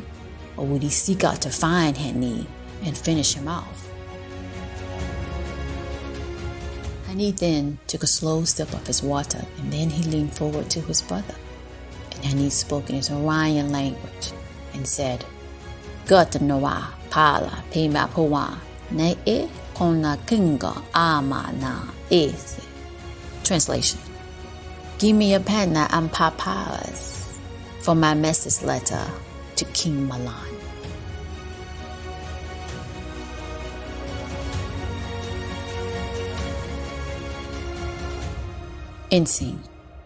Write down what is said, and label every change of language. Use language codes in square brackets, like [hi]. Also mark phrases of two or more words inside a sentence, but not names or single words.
[en] Or would he seek out to find Hanee and finish him off? Hanee then took a slow sip of his water, and then he leaned forward to his brother. And Hanee spoke in his Orion language and said, Gata noa pala pima poa ne e kona kinga ama na ese. Translation: Give me a penna and papas for my message letter to King Mahlon. End scene.